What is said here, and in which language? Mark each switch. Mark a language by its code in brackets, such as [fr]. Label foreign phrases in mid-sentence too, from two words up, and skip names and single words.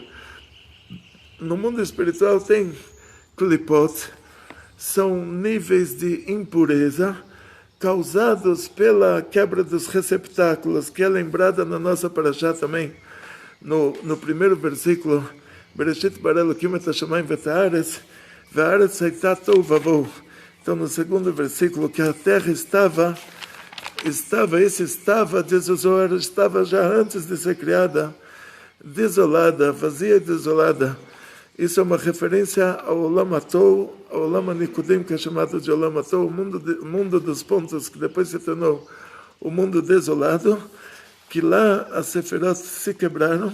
[pt] No mundo espiritual tem Klipot, são níveis de impureza causados pela quebra dos receptáculos, que é lembrada na nossa parashá também, no primeiro versículo, [he] בראשית ברא אלקים את השמים ואת הארץ, והארץ היתה תהו ובהו. [pt] Então, no segundo versículo, que a terra estava, diz o Zohar, estava já antes de ser criada, desolada, vazia e desolada. Isso é uma referência ao Olam Atol, ao Olam Nikudim, que é chamado de Olam Atol, o mundo dos pontos, que depois se tornou o mundo desolado, que lá as Sefirot se quebraram.